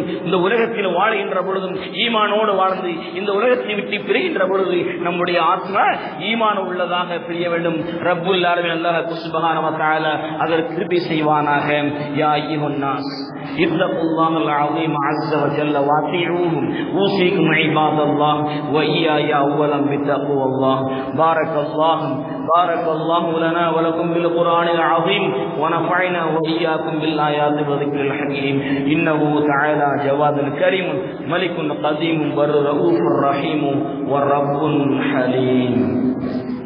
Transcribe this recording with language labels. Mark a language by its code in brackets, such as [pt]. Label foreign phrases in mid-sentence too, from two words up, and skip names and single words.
[ta] இந்த உலகத்தில் வாழ்கின்ற பொழுதும் ஈமானோடு வாழ்ந்து இந்த உலகத்தை விட்டு பிரிகின்ற பொழுது நம்முடைய ஆத்மா ஈமான உள்ளதாக பிரிய வேண்டும். [ar] رب العالمين [ta] அல்லாஹ் [ar] سبحانه وتعالى [ta] அதற்கு கிருபை செய்வானாக. [ar] يا أيها الناس اتقوا الله العظيم عز وجل وأطيعوه أوصيكم عباد الله وإياي أولا بتقوى الله. بارك الله لنا ولكم بالقرآن العظيم ونفعنا وإياكم بالآيات والذكر الحكيم. إنه تعالى جواد كريم ملك قديم بر رؤوف رحيم والرب حليم.